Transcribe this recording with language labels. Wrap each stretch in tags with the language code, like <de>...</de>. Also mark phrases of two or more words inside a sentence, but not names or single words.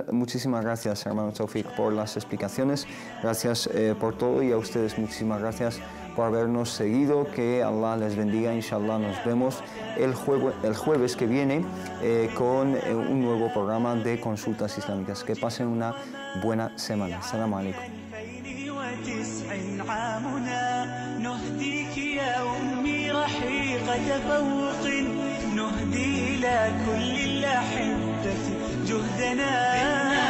<es>Muchísimas gracias, hermano Taufik, por las explicaciones. Gracias por todo y a ustedes muchísimas gracias por habernos seguido, que Allah les bendiga, inshallah nos vemos el jueves que viene con un nuevo programa de consultas islámicas. Que pasen una buena semana.</es> <ar>السلام عليكم. نهديك يا أمي رحيق تفوق نهدي إلى كل الأحبة جهدنا</ar>